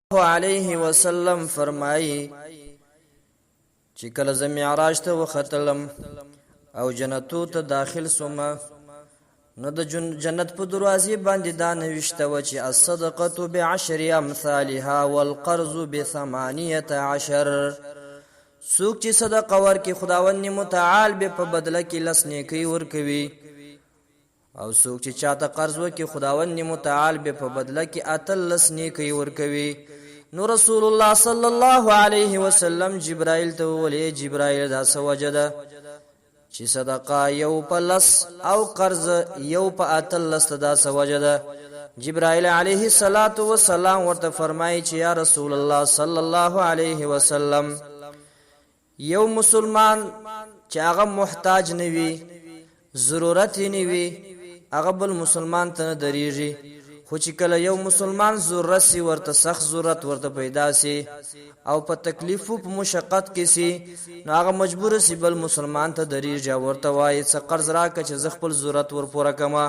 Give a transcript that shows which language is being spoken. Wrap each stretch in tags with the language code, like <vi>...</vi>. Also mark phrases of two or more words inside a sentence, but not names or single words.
<ar>علیه وسلم</ar> <ps>فرمایي چې کله زه معراج ته وختلم او جنتو ته داخل سوم نو د جنت په دروازې باندې دا نوشته و چې</ps> <ar>الصدقه بعشر امثالها والقرض ب18.</ar> <ps>څوک چې صدقه ورکړي خداوند متعال به په بدله کې 10 نیکۍ ورکوي او څوک چې چاته قرض وکړي خداوند متعال به په بدله کې 18 نیکۍ ورکوي. نو</ps> <ar>رسول الله صلی الله علیه وسلم</ar> <ps>جبرائیل ته ویل جبرائیل دا څه وجه ده چې صدقه یو په 10 او قرض یو په 18 دا څه وجه ده؟ جبرائیل</ps> <ar>علیه السلام</ar> <ps>ورته فرمایي چې</ps> <ar>یا رسول الله صلی الله علیه وسلم</ar> <ps>یو مسلمان چې هغه محتاج نه وي ضرورت نه وي هغه بل مسلمان ته نه دریږي خو چې کله یو مسلمان ضرورت سي ورته سخت ضرورت ورته پیدا سي او په تکلیف او په مشقت کې سي نو هغه مجبور سي بل مسلمان ته دریږي ورته وایي څه قرض راکړه چې زه خپل ضرورت ور پوره کما.</ps>